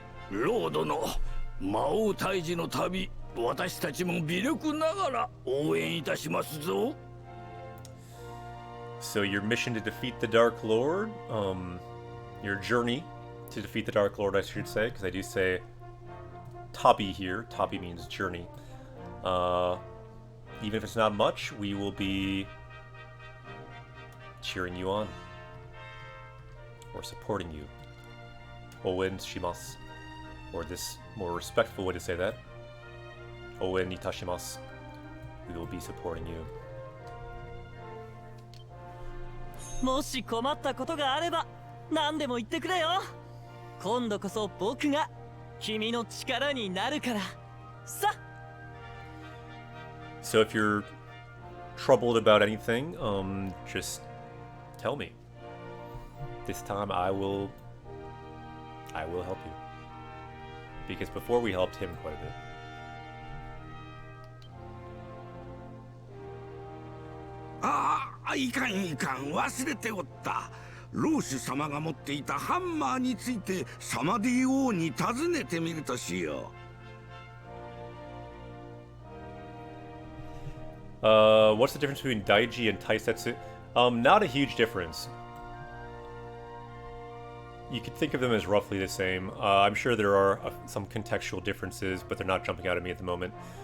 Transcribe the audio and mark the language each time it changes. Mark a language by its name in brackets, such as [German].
[Japanese] Lord の魔王退治の旅、私たちも微力ながら応援いたしますぞ。 [English] So your mission to defeat the Dark Lord, your journey to defeat the Dark Lord, I should say, because I do say Tabi here. Tabi means journey. Even if it's not much, we will be cheering you on. Or supporting you. Ouen shimasu. Or this more respectful way to say that. Ouen itashimasu. We will be supporting you. [Japanese] もし困ったことがあれば何でも言ってくれよ。今度こそ僕が君の力になるからさ。 [English] So if you're troubled about anything, just tell me. This time I will help you. Because before we helped him quite a bit. [Japanese] いかんいかん、忘れておった。老主様が持っていたハンマーについてサマディ王に尋ねてみるとしよう。 [English] What's the difference between Daiji and Taisetsu? Not a huge difference. You could think of them as roughly the same. I'm sure there are some contextual differences, but they're not jumping out at me at the moment.